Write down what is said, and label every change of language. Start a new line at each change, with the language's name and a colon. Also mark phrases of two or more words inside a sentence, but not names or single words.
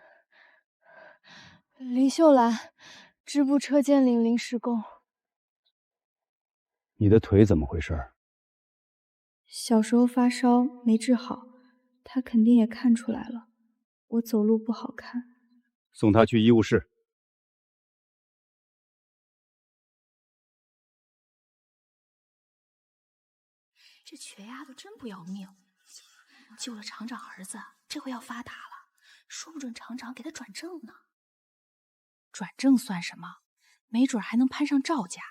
Chinese: 林秀蘭，支部車間領臨時工。你的腿怎麼回事？小時候發燒沒治好，他肯定也看出來了。我走路不好看，送他去醫務室。這瘸丫頭真不要命，救了廠長兒子，這回要發達了，說不準廠長給他轉正呢。轉正算什麼？沒準還能攀上趙家。